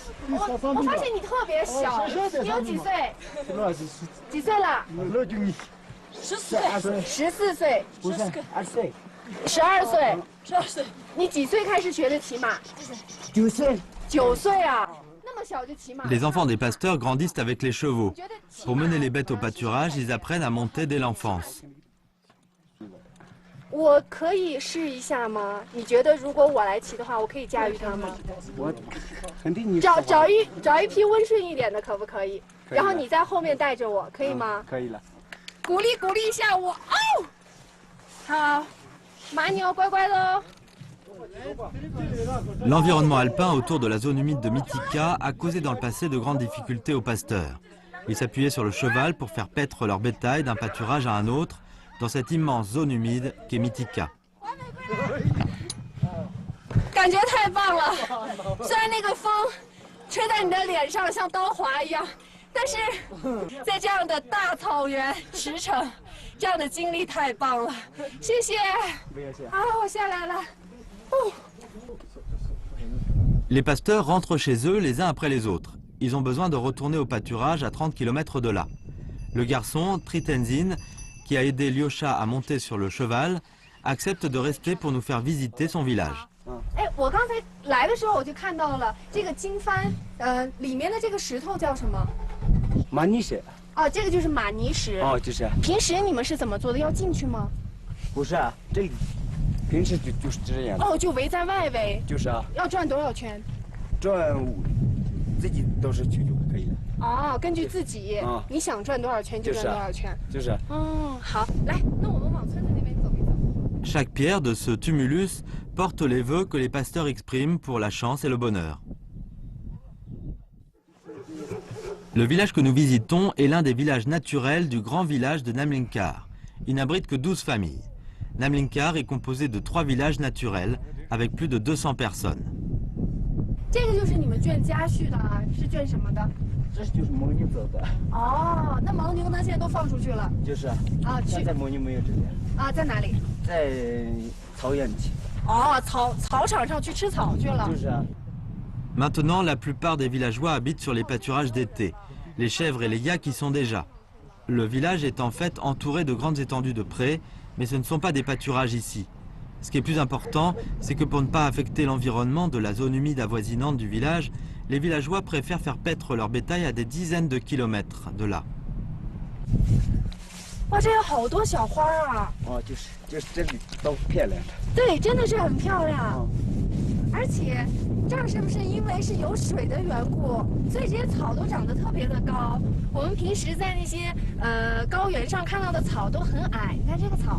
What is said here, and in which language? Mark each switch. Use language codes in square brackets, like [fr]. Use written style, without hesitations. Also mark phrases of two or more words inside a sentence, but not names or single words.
[zh] 我发现你特别小，你有几岁？几岁了？14岁。不是2岁。 12岁。12岁。你几岁开始学的骑马？9岁。 9岁啊，那么小就骑马。 [fr] Les enfants des pasteurs grandissent avec les chevaux. Pour mener les bêtes au pâturage, ils apprennent à monter dès l'enfance. [zh] 我可以试一下吗？你觉得如果我来骑的话，我可以驾驭它吗？我肯定你找一匹温顺一点的，可不可以？然后你在后面带着我，可以吗？可以了。鼓励一下我哦。好，马你要乖乖的哦。 [fr] L'environnement alpin autour de la zone humide de Mythika a causé dans le passé de grandes difficultés aux pasteurs. Ils s'appuyaient sur le cheval pour faire paître leur bétail d'un pâturage à un autre dans cette immense zone humide qu'est Mythika. [zh] 感觉太棒了。虽然那个风吹在你的脸上像刀划一样，但是在这样的大草原驰骋，这样的经历太棒了。谢谢。好，我下来了。 [fr] Les pasteurs rentrent chez eux les uns après les autres. Ils ont besoin de retourner au pâturage à 30 km de là. Le garçon, Tritenzin, qui a aidé Lyosha à monter sur le cheval, accepte de rester pour nous faire visiter son village. [zh] 哎，我刚才来的时候我就看到了这个经幡，里面的这个石头叫什么？马尼石。哦，这个就是玛尼石。哦，就是。平时你们是怎么做的？要进去吗？不是啊，这平时就是这样。哦，就围在外围。就是啊。要转多少圈？转自己多少圈就可以了。哦，根据自己，你想转多少圈就转多少圈。就是。好，来，那我们往村子那边走一走。 [fr] Chaque pierre de ce tumulus porte les vœux que les pasteurs expriment pour la chance et le bonheur. Le village que nous visitons est l'un des villages naturels du grand village de Namlinkar. Il n'abrite que 12 familles. Namlinkar est composé de 3 villages naturels avec plus de 200 personnes. [zh] 这个就是你们圈家畜的啊，是圈什么的？这就是牦牛走的。哦，那牦牛呢？现在都放出去了。就是啊。现在牦牛没有这边。啊，在哪里？在草原去。哦，草场上去吃草去了。就是啊。 [fr] Maintenant, la plupart des villageois habitent sur les pâturages d'été. Les chèvres et les yaks y sont déjà. Le village est en fait entouré de grandes étendues de prés, mais ce ne sont pas des pâturages ici. Ce qui est plus important, c'est que pour ne pas affecter l'environnement de la zone humide avoisinante du village, les villageois préfèrent faire paître leur bétail à des dizaines de kilomètres de là. [zh] 哇，这有好多小花啊！哦，就是这里都漂亮的。对，真的是很漂亮。而且这儿是不是因为是有水的缘故，所以这些草都长得特别的高？我们平时在那些高原上看到的草都很矮，你看这个草，